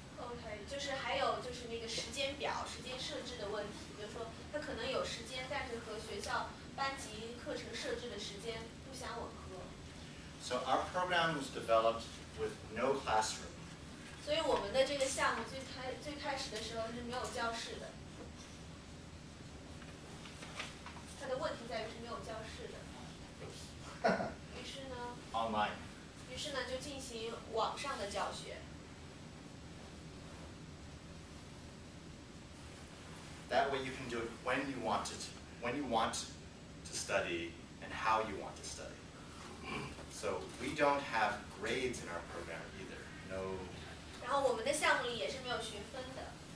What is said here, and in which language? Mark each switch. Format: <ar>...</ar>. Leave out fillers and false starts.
<zh>OK， 就是还有就是那个时间表、时间设置的问题，比如说他可能有时间，但是和学校班级课程设置的时间不相吻合。</zh> <en>So our program was developed with no classroom.</en> <zh>所以我们的这个项目最开始的时候是没有教室的。它的问题在于是没有教室的。于是呢</zh> <en>Online.</en> <zh>于是呢就进行网上的教学。</zh> <en>That way you can do it when you want to study and how you want to study. So we don't have grades in our program either. No.</en> <zh>然后我们的项目里也是没有学分的。</zh>